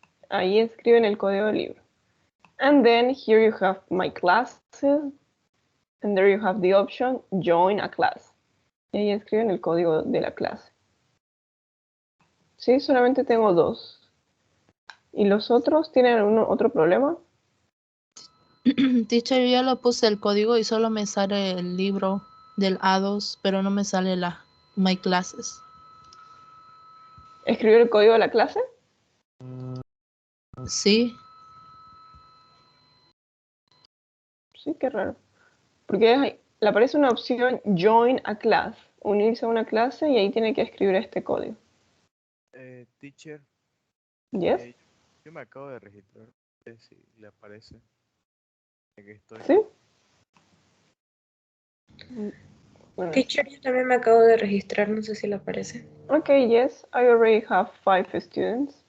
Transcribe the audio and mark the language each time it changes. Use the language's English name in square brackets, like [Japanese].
[Spanish] Ahí escriben el código del libro. [English] And then here you have my classes. And there you have the option join a class. [Spanish] Y ahí escriben el código de la clase. Sí, solamente tengo 2. ¿Y los otros tienen algún otro problema? Teacher, yo ya lo puse el código y solo me sale el libro del A2, pero no me sale My Classes. ¿Escribió el código de la clase? Sí, Sí, qué raro. Porque le aparece una opción [English] join a class, [Spanish] unirse a una clase y ahí tiene que escribir este código. Teacher, [English] ¿Yes? [Spanish] yo me acabo de registrar. No sé si le aparece. Aquí estoy. ¿Sí? Bueno, Teacher, yo también me acabo de registrar, no sé si le aparece. [English] okay, yes, I already have 5 students.